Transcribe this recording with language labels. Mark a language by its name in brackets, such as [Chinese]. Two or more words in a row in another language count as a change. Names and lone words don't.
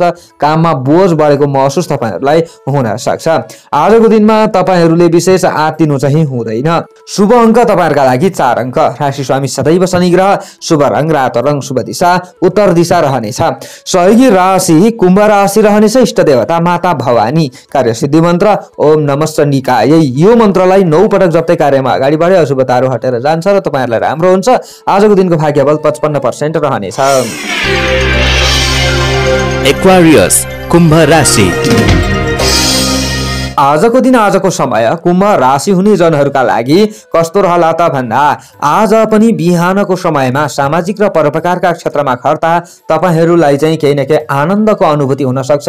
[Nepali] काममा बोझ बढेको महसुस तपाईहरूलाई हुन सक्छ। आजको दिनमा तपाईहरूले विशेष आत्तिनु चाहिँ हुँदैन। शुभ अङ्क तपाईहरूका लागि 4 अङ्क। राशि स्वामी सदैव शनि ग्रह। शुभ रङ रातो रङ। शुभ दिशा उत्तर दिशा रहनेछ। सहयोगी राशि कुम्भ राशि रहनेछ। इष्ट देवता माता भवानी। कार्य सिद्धि मन्त्र [Sanskrit] ओम नमस्तेकाय। [Nepali] यो मन्त्रलाई 9 पटक जप्दै कार्यमा अगाडि बढे अशुभताहरू हटेर जान्छ र तपाईहरूलाई राम्रो हुन्छ। आजको दिनको भाग्यबल 55% रहनेछ। एक्वारियस कुम्भ राशि। आजको दिन आजको समय कुम्भ राशि हुने जनहरूका लागि कस्तो रहला त भन्दा आज पनि बिहानको समयमा सामाजिक र परोपकारका क्षेत्रमा खर्ता तपाईहरूलाई चाहिँ केही न केही आनन्दको अनुभूति हुन सक्छ।